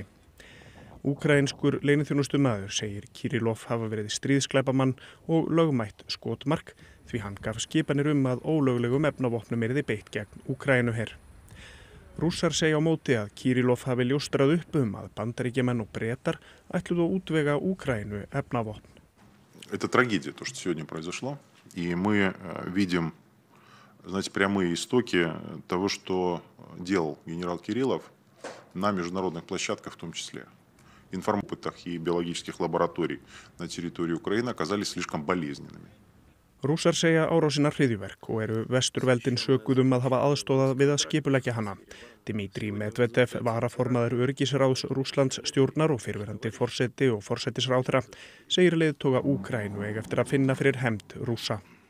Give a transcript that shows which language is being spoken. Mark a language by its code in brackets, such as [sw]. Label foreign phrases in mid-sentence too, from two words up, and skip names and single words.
[is] Úkraínskur leyniþjónustumaður segir Kirillov hafa verið stríðsglæpamann og lögmætt skotmark því hann gaf skipanir að ólöglegum efnavopnum yrði beitt gegn Úkraínuher. Rússar segja á móti að Kirillov hafi ljóstrað upp að Bandaríkjamenn og Bretar ætluðu að útvega Úkraínu efnavopn. [ru] Это трагедия, то, что сегодня произошло. И мы видим, знаете, прямые истоки того, что делал генерал Кириллов на международных площадках в том числе. Информопытах и биологических лабораторий на территории Украины оказались слишком болезненными. [is] Rússar segja árásina hryðjuverk og eru vesturveldin sökuð að hafa aðstoðað við að skipuleggja hana. Dmitri Medvedev, varaformaður öryggisráðs Rússlands stjórnar og fyrrverandi forseti og forsætisráðherra, segir leiðtoga Úkraínu eiga eftir að finna fyrir hefnd Rússa.